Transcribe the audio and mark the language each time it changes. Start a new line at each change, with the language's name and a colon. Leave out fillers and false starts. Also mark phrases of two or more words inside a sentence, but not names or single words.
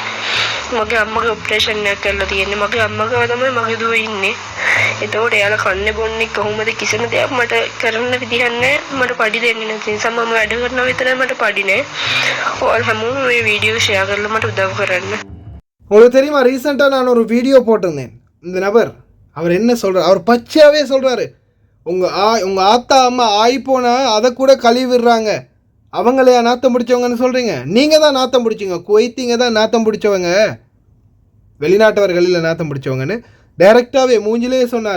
Sinhala: මගේ අම්මගේ ඔපරේෂන් එකක් කරලා තියෙන්නේ. මගේ අම්මගව තමයි මගේ දුව ඉන්නේ. එතකොට එයාලා කන්නේ බොන්නේ කොහොමද කිසිම දෙයක් මට කරන්න විදිහක් නැහැ. මට පඩි දෙන්නේ නැති නිසා මම වැඩ කරනවා විතරයි, මට පඩි නැහැ. ඔයාලා හැමෝම මේ
English: video share
Sinhala: කරලා මට උදව් කරන්න.
Tamil: உங்களுக்கு தெரியுமா, ரீசெண்டாக நான் ஒரு வீடியோ போட்டிருந்தேன். இந்த நபர் அவர் என்ன சொல்கிறார், அவர் பச்சையாகவே சொல்கிறாரு, உங்கள் ஆத்தா அம்மா ஆகி போனால் அதை கூட கழுவிடுறாங்க, அவங்களையா நாத்தம் பிடிச்சவங்கன்னு சொல்கிறீங்க? நீங்கள் தான் நாத்தம் பிடிச்சிங்க, குவைத்திங்க தான் நாத்தம் பிடிச்சவங்க, வெளிநாட்டவர்களில் நாத்தம் பிடிச்சவங்கன்னு டைரெக்டாகவே மூஞ்சிலே சொன்னார்.